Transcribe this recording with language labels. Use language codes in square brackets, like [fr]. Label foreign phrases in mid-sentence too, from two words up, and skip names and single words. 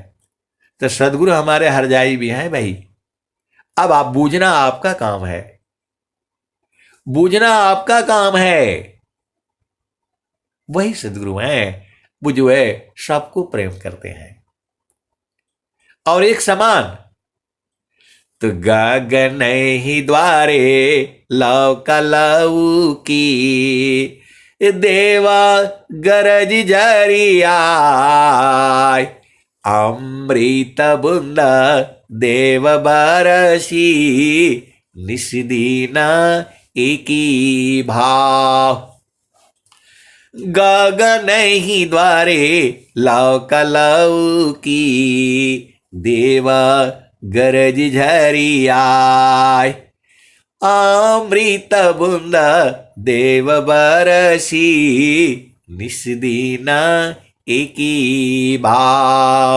[hi] तो सदगुरु हमारे हरजाई भी हैं भाई। अब आप बूझना आपका काम है, बूझना आपका काम है। वही सदगुरु हैं वो जो है सबको प्रेम करते हैं और एक समान। तो गगन ही द्वारे लौक लऊ की, देवा गरज जरिया, अमृत बुंद देव बरसी, निस्दीन एकी भाव। गगन ही द्वारे लौक लऊ की, देवा गरज झरियाय, अमृत बुंद देव बरसी, निस्दीन एकी भाव।